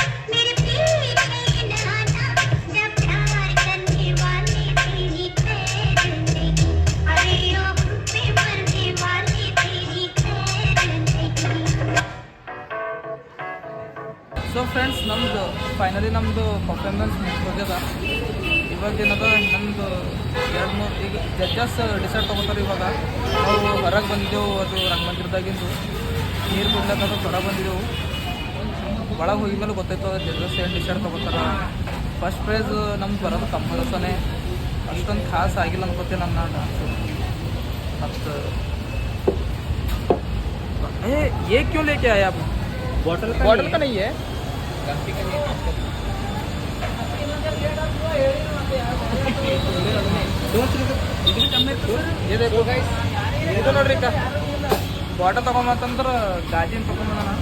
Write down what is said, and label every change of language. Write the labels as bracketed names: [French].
[Hindi] मेरे पीछे नहाना जब प्यार करने वाले तेरी खैर नहीं अरे ओ हम पे मरने वाले तेरी खैर नहीं [Kannada] ಸೊ ಫ್ರೆಂಡ್ಸ್ ನಮ್ಮದು ಫೈನಲಿ ನಮ್ಮದು ಪರ್ಫಾರ್ಮೆನ್ಸ್ ಮುಗಿದ ಇವಾಗ ಏನದ ನಮ್ಮದು 2-3 ಈಗ ಜಡ್ಜಸ್ ಡಿಸೈಡ್ ತೊಗೋತಾರೆ. ಇವಾಗ ನಾವು ಹೊರಗೆ ಬಂದಿದ್ದೆವು, ಅದು ರಂಗಮಂದಿರದಾಗಿಂದು ನೀರು ಬಿಡ್ಲಕ್ಕ ಅದು ಹೊರಗೆ ಬಂದಿದ್ದೆವು. ಒಳಗೆ ಹೋಗಿದ ಮೇಲೆ ಗೊತ್ತಾಯ್ತು ಜಡ್ಜಸ್ ಏನು ಡಿಸೈಡ್ ತೊಗೋತಾರೆ. ಫಸ್ಟ್ ಪ್ರೈಸ್ ನಮ್ದು ಬರೋದು ಕಂಪಲ್ಸನೇ, ಅಷ್ಟೊಂದು ಖಾಸ್ ಆಗಿಲ್ಲ ಅನ್ಕೋತೀನಿ ನನ್ನ ಡಾನ್ಸು. ಮತ್ತು [Hindi] ये क्यों लेके आए आप? बॉटल का नहीं है, ये देखो [Kannada] ಇದು ನೋಡ್ರಿ ಅಕ್ಕ, ಬಾಟಲ್ ತಗೊಂಬಂತಂದ್ರೆ ಗಾಜಿನ ತಗೊಂಬಂದ.